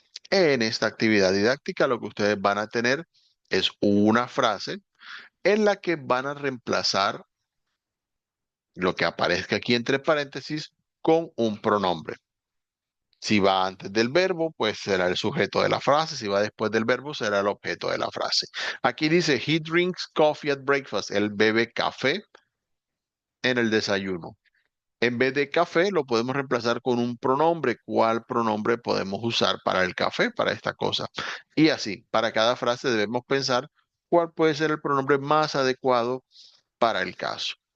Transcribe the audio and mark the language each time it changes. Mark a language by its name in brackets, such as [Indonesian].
[Spanish] En esta actividad didáctica lo que ustedes van a tener es una frase en la que van a reemplazar lo que aparezca aquí entre paréntesis con un pronombre. Si va antes del verbo, pues será el sujeto de la frase. Si va después del verbo, será el objeto de la frase. Aquí dice, [English] he drinks coffee at breakfast. [Spanish] Él bebe café en el desayuno. En vez de café, lo podemos reemplazar con un pronombre. ¿Cuál pronombre podemos usar para el café, para esta cosa? Y así, para cada frase debemos pensar cuál puede ser el pronombre más adecuado para el caso.